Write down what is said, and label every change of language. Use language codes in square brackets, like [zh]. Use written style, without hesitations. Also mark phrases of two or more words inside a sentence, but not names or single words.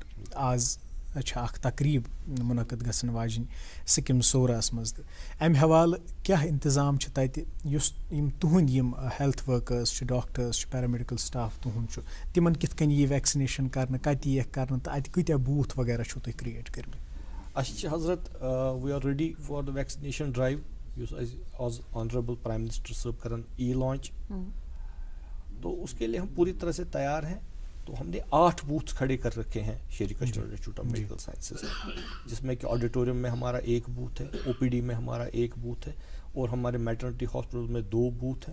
[ks] آز چھِ اکھ تقریٖب مُنعقد گژھن واجیٚنۍ سِکم سوراہس منٛز تہِ. امہِ حوالہٕ کیٛاہ انتظام چھِ تتہِ یُس یِم تُہنٛدۍ یِم [en] health workers [ks] چھِ, ڈاکٹٲرٕس چھِ, [en] paramedical staff [ks] تُہُنٛد چھُ, تِمن کِتھ کٔنۍ یی ویکسِنیشن کرنہٕ, کتہِ ییٖکھ کرنہٕ, تہٕ اتہِ کۭتیاہ بوٗتھ وغیرہ چھُو تُہۍ کریٹ کٔرمٕتۍ؟ اَسہِ چھِ حضرت [en] we are ready for the vaccination drive [ks] یُس اَسہِ آز [en] honourable prime minister [ks] صٲب کرن لانچ, [ur] تو اس کے لیے ہم پوری طرح سے تیار ہیں. تو ہم نے 8 بوتھ کھڑے کر رکھے ہیں شیری کشمیر انسٹیٹیوٹ آف میڈیکل سائنسز میں, جس میں کہ آڈیٹوریم میں ہمارا 1 بوتھ ہے, OPD میں ہمارا 1 بوتھ ہے, اور ہمارے [en] maternity hospital [ur] میں 2 بوتھ ہیں.